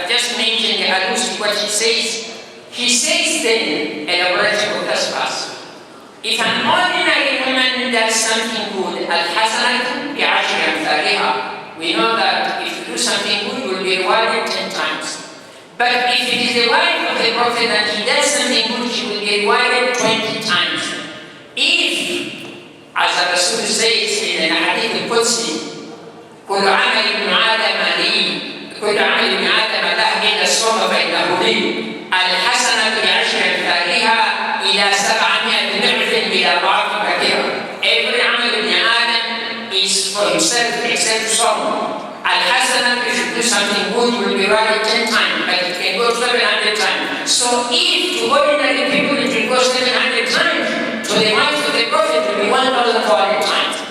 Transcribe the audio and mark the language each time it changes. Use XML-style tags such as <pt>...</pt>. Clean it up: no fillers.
<en>I've just mentioned alludes to what he says. He says then, elaborating with this verse, if an ordinary woman does something good,</en> <ar>al-hasanatu bi'ashri amthaliha,</ar> <en>we know that if you do something good, you will be rewarded 10 times. But if it is the wife of the Prophet and he does something good, she will be rewarded 20 times. If, as the Rasul says in the Hadith al-Qudsi,</en> <ar>كل عمل ابن آدم لي كل عمل ابن آدم له إلا الصوم فإنه لي الحسنة بعشر أمثالها إلى 700 ضعف إلى أضعاف كثيرة.</ar> <en>Every</en> <ar>عمل ابن آدم</ar> <en>is for himself except صوم. الحسنة, if you do something good, you will be rewarded 10 times, but it can go 700 times. So if to ordinary people it will go 700 times, to the wife of the Prophet it will be 1,400 times.</en>